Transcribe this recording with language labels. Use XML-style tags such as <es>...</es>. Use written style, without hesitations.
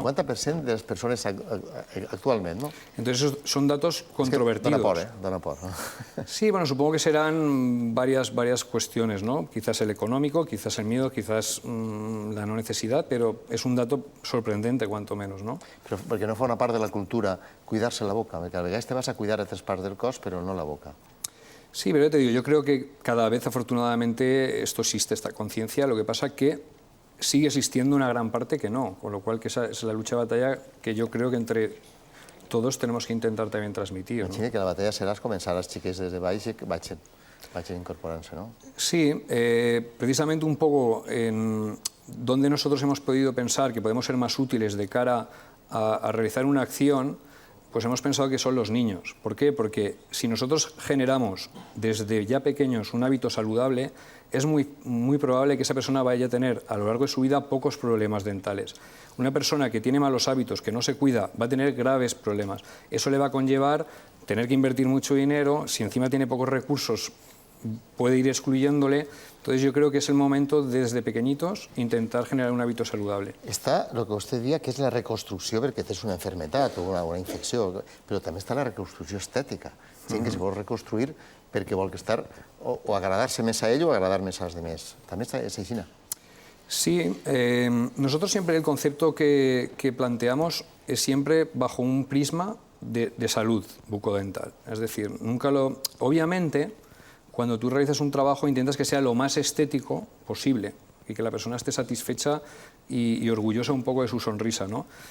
<ca>50% de les persones actualment, no?</ca> <es>Entonces, esos son datos controvertidos.</es> <ca>Dona por.</ca> <es>Sí, bueno, supongo que serán varias cuestiones, ¿no? Quizás el económico, quizás el miedo, quizás la no necesidad, pero es un dato sorprendente, cuanto menos, ¿no?</es> <ca>Però perquè no forma part de la cultura cuidar-se la boca, perquè a vegades te vas a cuidar altres parts del cos, però no la boca.</ca> <es>Sí, pero ya te digo, yo creo que cada vez afortunadamente esto existe, esta conciencia, lo que pasa que sigue existiendo una gran parte que no, con lo cual que esa es la lucha de batalla que yo creo que entre todos tenemos que intentar también transmitir, ¿no?</es> <ca>Imagina que la batalla serà començar als xiquets des de baix i que vagin incorporant-se, ¿no?</ca> <es>Sí, precisamente un poco en donde nosotros hemos podido pensar que podemos ser más útiles de cara a realizar una acción, pues hemos pensado que son los niños. ¿Por qué? Porque si nosotros generamos desde ya pequeños un hábito saludable, es muy probable que esa persona vaya a tener a lo largo de su vida pocos problemas dentales. Una persona que tiene malos hábitos, que no se cuida, va a tener graves problemas. Eso le va a conllevar tener que invertir mucho dinero, si encima tiene pocos recursos, puede ir excluyéndole. Entonces yo creo que es el momento, desde pequeñitos, intentar generar un hábito saludable.</es> <ca>Està el que vostè dia, que és la reconstrucció perquè tens una malaltia o una infecció, però també està la reconstrucció estètica. Gent que se vol reconstruir perquè vol estar o agradar-se més a ell o agradar més als demés. També és així.</ca> <es>Sí, nosotros siempre el concepto que planteamos es siempre bajo un prisma de salud bucodental. Es decir, obviamente, cuando tú realizas un trabajo intentas que sea lo más estético posible y que la persona esté satisfecha y orgullosa un poco de su sonrisa, ¿no?</es>